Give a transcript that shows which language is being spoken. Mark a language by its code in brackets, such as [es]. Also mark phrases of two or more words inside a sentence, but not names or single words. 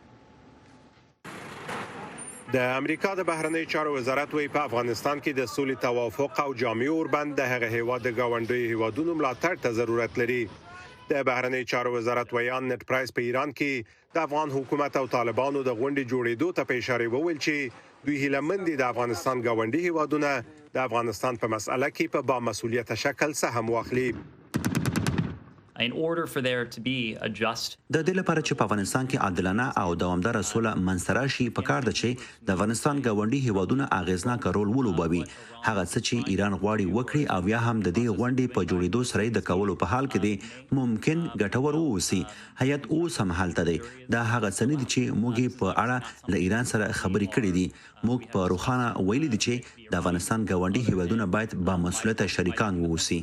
[ps] د امریکا د بهرنیو چارو وزارت وی په افغانستان کې د سولې توافق او جامع اوربند د هغه هیواد د ګاونډي هیوادونو ملاتړ ته ضرورت لري د بهرنیو چارو وزارت ویان نت پرایس په ایران کې د افغان حکومت او طالبانو د غونډې جوړېدو ته په اشاره وویل چې دوی هیلمن دي د افغانستان ګاونډي هیوادونه د افغانستان په مسأله کې په با مسؤلیت شکل سهم واخلي [en] in order for there to be a just [ps] د دې لپاره چې په افغانستان کې عادلانه او دوامدار سوله منځته راشي پکار ده چې د افغانستان ګاونډي هیوادونه اغیزناک رول ولوبوي هغه څه چې ایران غواړي وکړي او یا هم د دې غونډې په جوړېدو سره د کولو په حال کې دي ممکن ګټور ووسی هیات اوس هم حالت دی دا هغه څه نه دي چې موږ په اړه له ایران سره خبرې کړې دي موږ په روخانه ویلي دي چې د افغانستان ګاونډي هیوادونه باید با مسؤلیت شریکان ووسی